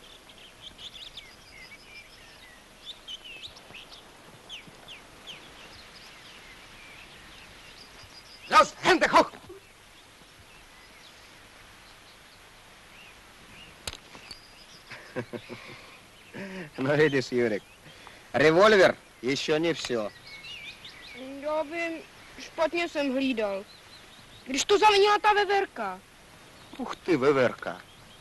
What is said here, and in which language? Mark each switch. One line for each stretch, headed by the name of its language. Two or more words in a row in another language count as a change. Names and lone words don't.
German: Los, Hände hoch!
Russian: No видишь, Юрик, револьвер еще не все.
Czech: Já vím, špatně jsem hlídal. Když to zavinila ta veverka.
Russian: Ух ты, выверка.